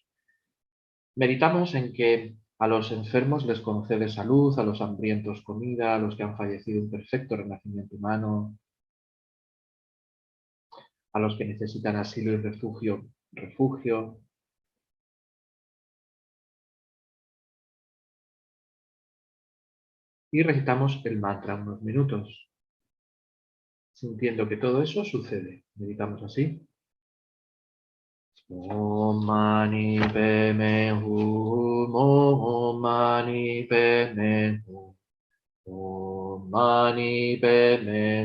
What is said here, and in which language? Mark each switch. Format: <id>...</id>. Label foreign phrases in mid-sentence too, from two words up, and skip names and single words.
<es>Meditamos en que a los enfermos les concede salud, a los hambrientos comida, a los que han fallecido un perfecto renacimiento humano, a los que necesitan asilo y refugio, refugio. Y recitamos el mantra unos minutos, sintiendo que todo eso sucede. Meditamos así.</es> <sa>Om mani padme hum, om mani padme hum, om mani padme</sa>